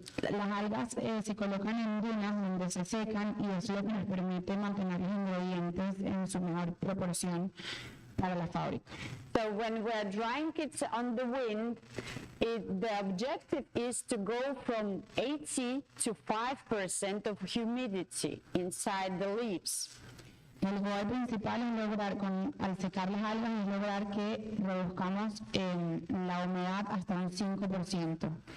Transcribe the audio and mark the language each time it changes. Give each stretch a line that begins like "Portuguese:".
Spanish: Las algas se colocan en dunas donde se secan y eso es lo que nos permite mantener los ingredientes en su mejor proporción para la fábrica.
English: So when we're drying it on the wind, the objective is to go from 80 to 5% of humidity inside the leaves.
Spanish: El goal principal es lograr, al secar las algas, es lograr que reduzcamos la humedad hasta un 5%.